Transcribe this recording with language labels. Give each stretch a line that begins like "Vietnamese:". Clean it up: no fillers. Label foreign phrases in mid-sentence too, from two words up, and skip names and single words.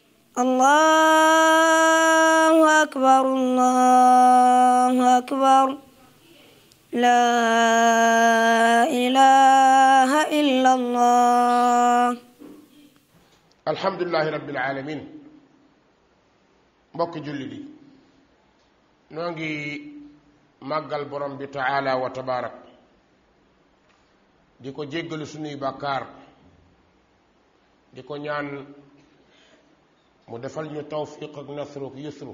Arabic: الله أكبر الله أكبر لا إله إلا الله. الحمد لله رب العالمين.
Wolof: mbokki julli di noo ngi màggal borom bi
Arabic: تعالى وتبارك
Wolof: di ko jéggalu sunuy bàkkaar di ko ñaan mu defal ñu tawfiq ak nasru ak yusru.